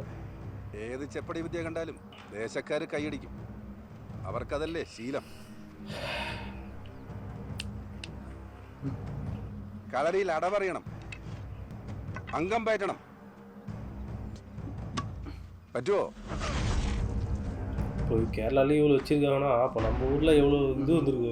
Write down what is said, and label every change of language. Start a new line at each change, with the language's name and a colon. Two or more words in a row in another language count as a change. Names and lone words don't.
Malayalam: ഏത് ചെപ്പടി വിദ്യ കണ്ടാലും ദേശക്കാര് കൈയടിക്കും. അവർക്കതല്ലേ ശീലം. കളരിയിൽ അടപറിയണം, അംഗം പയറ്റണം. പറ്റുമോ?
Tamil: இப்போ கேரளாலேயும் இவ்வளோ வச்சுருக்காங்கன்னா அப்போ நம்ம ஊரில் எவ்வளோ இது வந்துருக்கு.